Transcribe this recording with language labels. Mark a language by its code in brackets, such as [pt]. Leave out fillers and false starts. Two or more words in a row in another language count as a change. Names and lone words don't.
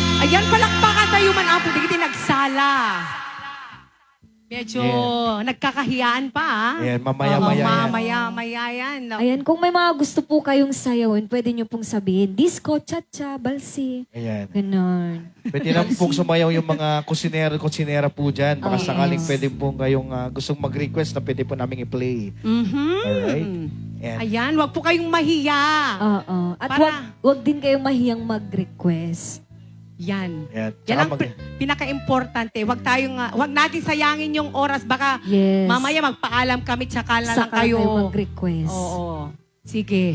[tl] Ayan, palakpakan tayo [ilo] man apo. Digiti nagsala. [tl] Medyo nagkakahiyaan pa, ah. Ayan, mamaya-maya yan. Mamaya-maya yan. No? Ayan, kung may mga gusto po kayong sayawin, pwede nyo pong sabihin, disco, cha-cha, balsi. Ayan. Ganon. Pwede na pong sumayaw yung mga kusinera po dyan. Baka Oh, sakaling [en] yes. [tl] pwede pong kayong gustong mag-request na pwede po namin i-play. [en] Alright? And [tl] Ayan, wag po kayong mahiya. Oo. At Para- wag din kayong mahiyang mag-request. Yan. Yan. Yan Tsaka ang pinaka-importante. Wag natin sayangin yung oras. Baka [en] Yes. [tl] mamaya magpaalam kami tsaka na lang Saka kayo. kayo mag-request. Oo. Sige.